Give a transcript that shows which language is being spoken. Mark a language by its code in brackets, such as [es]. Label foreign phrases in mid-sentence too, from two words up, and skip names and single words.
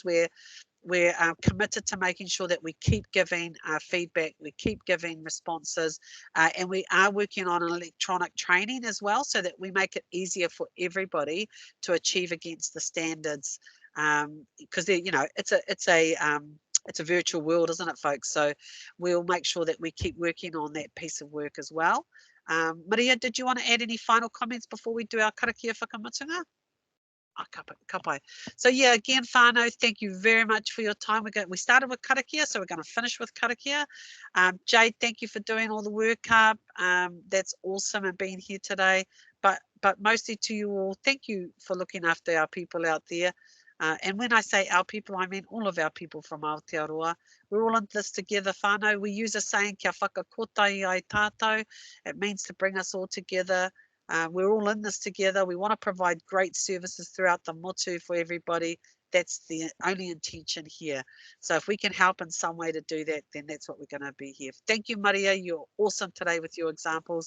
[en] We're committed to making sure that we keep giving feedback, we keep giving responses, and we are working on an electronic training as well, so that we make it easier for everybody to achieve against the standards. Because it's a virtual world, isn't it, folks? So we'll make sure that we keep working on that piece of work as well. Maria, did you want to add any final comments before we do our [mi] karakia whakamatunga? Ka pai. [en] So yeah, again, whānau, thank you very much for your time. We started with karakia, so we're going to finish with karakia. Jade, thank you for doing all the work up. That's awesome and being here today. But mostly to you all, thank you for looking after our people out there. And when I say our people, I mean all of our people from Aotearoa. We're all in this together, whānau. We use a saying, [mi] kia whakakotai ai tātou. [en] It means to bring us all together. We're all in this together. We want to provide great services throughout the motu for everybody. That's the only intention here. So if we can help in some way to do that, then that's what we're going to be here. Thank you, Maria. You're awesome today with your examples.